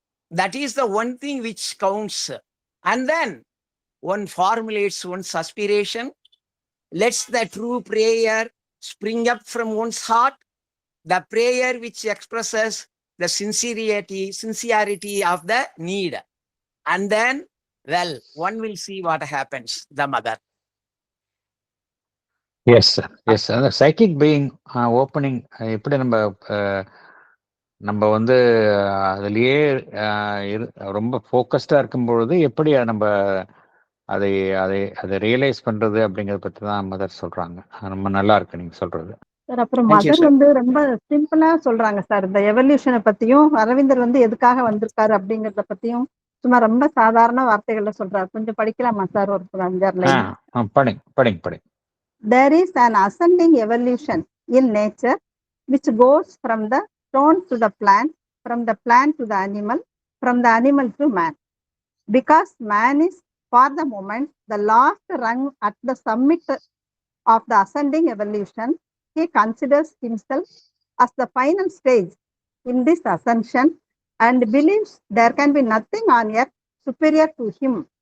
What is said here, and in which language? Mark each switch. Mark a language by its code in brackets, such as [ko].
[en] That is the one thing which counts. And then one formulates one's aspiration, lets the true prayer spring up from one's heart, the prayer which expresses the sincerity of the need. And then, well, one will see what happens, the mother. [ta] Yes sir, yes sir. அந்த psychic being opening எப்படி நம்ம வந்து அதுலேயே ரொம்ப ஃபோக்கஸ்டாக இருக்கும் பொழுது எப்படி நம்ம அதை அதை அதை ரியலைஸ் பண்றது அப்படிங்கறத பத்தி தான் மதர் சொல்றாங்க. ரொம்ப நல்லா இருக்கு நீங்க சொல்றது. சார் அப்புறம் மதர் வந்து ரொம்ப சிம்பிளா சொல்றாங்க சார். இந்த எவல்யூஷனை பத்தியும் அரவிந்தர் வந்து எதுக்காக வந்திருக்காரு அப்படிங்கறத பத்தியும் சும்மா ரொம்ப சாதாரண வார்த்தைகள்ல சொல்றாரு. கொஞ்சம் படிக்கலாமா சார்? ஒரு 5-6 லைன் படிங்க. [en] There is an ascending evolution in nature which goes from the stone to the plant, from the plant to the animal, from the animal to man. Because man is for the moment the last rung at the summit of the ascending evolution, he considers himself as the final stage in this ascension and believes there can be nothing on earth superior to him.